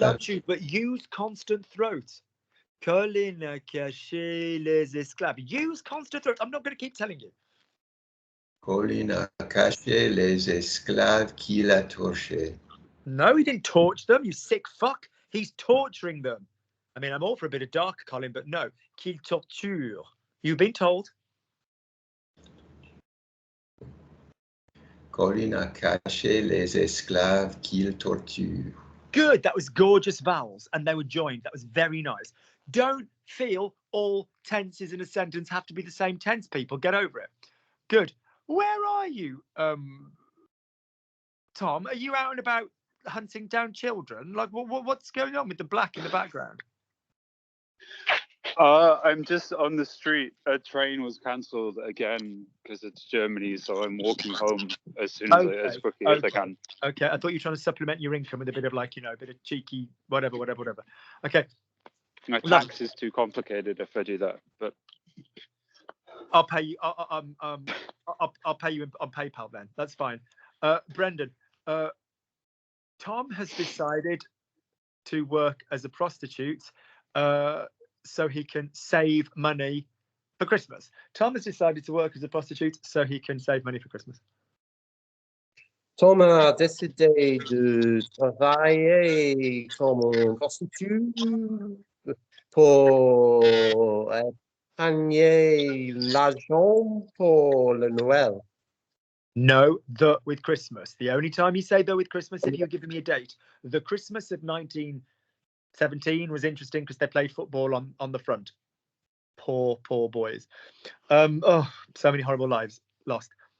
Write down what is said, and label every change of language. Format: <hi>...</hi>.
<en>loves you, but use constant throat.</en> <fr>Colin a caché les esclaves.</fr> <en>Use constant throat. I'm not going to keep telling you.</en> <fr>Colin a caché les esclaves qu'il a torché.</fr> <en>No, he didn't torture them, you sick fuck. He's torturing them. I mean, I'm all for a bit of dark, Colin, but no.</en> <fr>Qu'il torture.</fr> <en>You've been told.</en> <fr>Colin a caché les esclaves qu'il torture.</fr> <en>Good. That was gorgeous vowels, and they were joined. That was very nice. Don't feel all tenses in a sentence have to be the same tense, people. Get over it. Good. Where are you, Tom? Are you out and about hunting down children? Like, what's going on with the black in the background? I'm just on the street. A train was cancelled again because it's Germany, so I'm walking home as soon as as quickly as I can. Okay, I thought you were trying to supplement your income with a bit of like, a bit of cheeky whatever. Okay. My tax is too complicated if I do that, but I'll pay you. I'll pay you on PayPal then. That's fine. Brendan, Tom has decided to work as a prostitute so he can save money for Christmas. Tom has decided to work as a prostitute so he can save money for Christmas.</en> <fr>Tom a décidé de travailler comme prostituée pour épargner l'argent pour le Noël.</fr> <en>No, the with Christmas. The only time you say the with Christmas if you're giving me a date. The Christmas of 1917 was interesting because they played football on the front. Poor boys. Oh, so many horrible lives lost.</en>